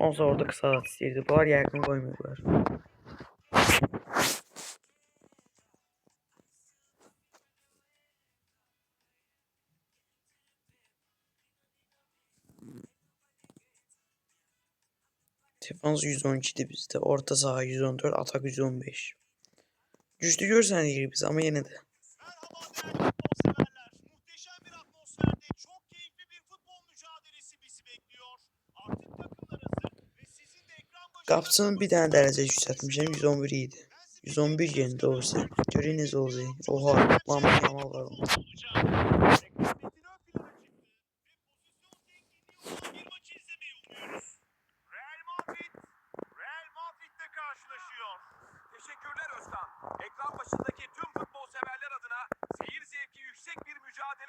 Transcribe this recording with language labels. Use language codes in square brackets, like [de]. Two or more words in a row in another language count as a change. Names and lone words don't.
[az] Onsa orada qısa ad istəyirdi. Bunlar yəqin qoymuyorlar. Defans 112'dir bizdə. Orta saha 114, atak 115. Güçlü görsənir biz [tr] ama yine de. Merhaba değerli futbol severler. Muhteşem bir atmosferde çok keyifli bir futbol mücadelesi bizi bekliyor. Artık takımlar hazır ve sizin de ekran başında... [az] Qapçının bir dənə dərəcə yüksəltmişəm. 111 idi. 111 yendi olsa. Görün necə olacaq. Oha, Mama Yamal var onda. [tr] Rekabetin ön plana çıktı ve pozisyon zenginliği olan bir maçı izlemeyi umuyoruz. Real Madrid'le karşılaşıyor. Teşekkürler Özkan. Ekran başındaki tüm futbol severler adına seyir zevki yüksek bir mücadele.